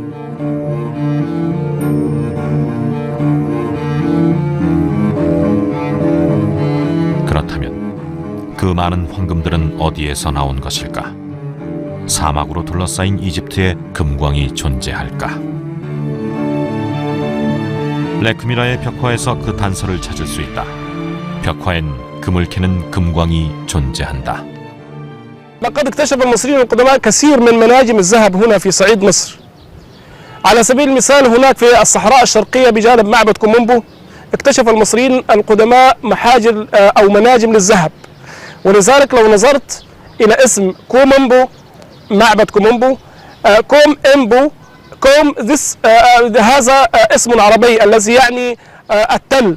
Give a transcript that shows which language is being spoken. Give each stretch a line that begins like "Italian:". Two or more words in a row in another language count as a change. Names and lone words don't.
Korean: 그렇다면 그 많은 황금들은 어디에서 나온 것일까? 사막으로 둘러싸인 이집트에 금광이 존재할까? 레크미라의 벽화에서 그 단서를 찾을 수 있다. 벽화엔 금을 캐는 금광이 존재한다.
Arabic: لقد اكتشف المصريين القدماء كثير من مناجم الذهب هنا في صعيد مصر. على سبيل المثال هناك في الصحراء الشرقية بجانب معبد كومومبو اكتشف المصريين القدماء محاجر أو مناجم للذهب، ولذلك لو نظرت إلى اسم كومومبو، معبد كومومبو، كوم إمبو، كوم هذا اسم عربي الذي يعني التل.